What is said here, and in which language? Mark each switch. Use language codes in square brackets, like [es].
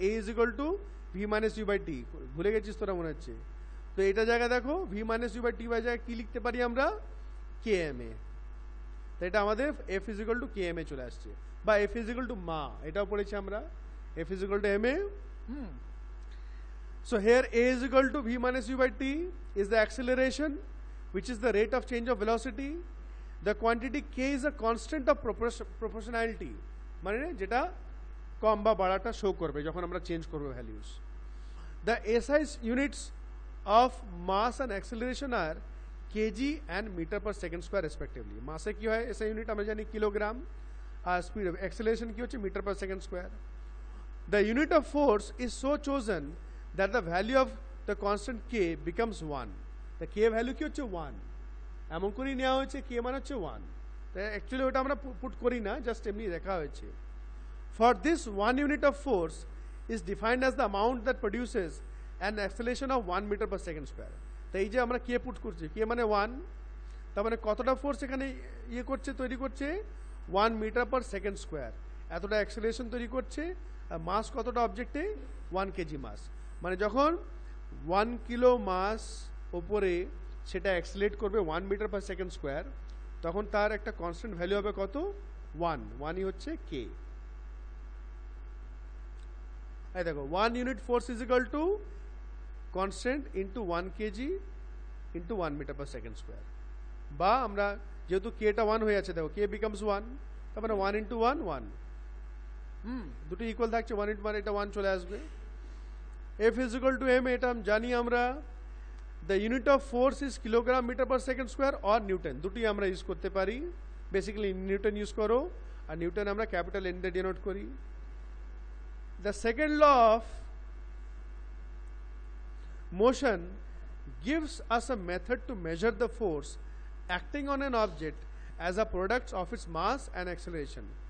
[en] A is equal to V minus U by T, [bn] ভুলে গেছিস তোরা মনে হচ্ছে। তো এটা জায়গায় দেখো V minus you by T by জায়গায় কি লিখতে পারি আমরা, কে এম এ, তো এটা আমাদের F is equal to K M A চলে আসছে, বা এফ ইজ ইকুয়াল টু মা, এটাও পড়েছি আমরা, F is equal to M A. [en] So here a is equal to v minus u by t is the acceleration, which is the rate of change of velocity. The quantity k is a constant of proportionality, [bn] মানে যেটা কম বা বাড়াটা show করবে যখন আমরা change করব values. [en] The SI units of mass and acceleration are kg and meter per second square respectively. [bn] মাসে কি হয় SI ইউনিট আমরা জানি kilogram, আর speed of acceleration কি হচ্ছে metre per second square. [en] The unit of force is so chosen that the value of the constant k becomes 1. [bn] The k value কি হচ্ছে 1, এমন করেই নেওয়া হয়েছে, k মানে হচ্ছে 1, তাই অ্যাকচুয়ালি ওটা আমরা পুট করি না, জাস্ট এমনি লেখা হয়েছে। [en] For this 1 unit of force is defined as the amount that produces an acceleration of 1 meter per second square. [bn] তাই এই যে আমরা k পুট করছি, k মানে 1, তার মানে কতটা ফোর্স এখানে ইয়ে করছে, তৈরি করছে 1 মিটার পার সেকেন্ড স্কোয়ার, এতটা অ্যাক্সেলারেশন তৈরি করছে। আর মাস কতটা অবজেক্টে, 1 কেজি মাস, মানে যখন 1 কিলো মাস ওপরে সেটা অ্যাক্সিলেট করবে 1 মিটার পার সেকেন্ড স্কোয়ার, তখন তার একটা কনস্ট্যান্ট ভ্যালু হবে কত, 1ই হচ্ছে কে। এই দেখো 1 unit force is equal to constant into 1 KG into 1 metre per second square, বা আমরা যেহেতু কেটা 1 হয়ে আছে, দেখো কে বিকামস 1, তার মানে 1 ইন্টু 1 1, দুটো ইকুয়াল থাকছে, 1 ইন্টু 1 এটা 1 চলে আসবে। [en] F is equal to m, [bn] এটা জানি আমরা, [en] the unit of force is kilogram meter per second square or Newton, [bn] দুটোই আমরা ইউজ করতে পারি, বেসিক্যালি নিউটন ইউজ করো, আর নিউটন আমরা ক্যাপিটাল এন দিয়ে ডিনোট করি। [en] The second law of motion gives us a method to measure the force acting on an object as a product of its mass and acceleration.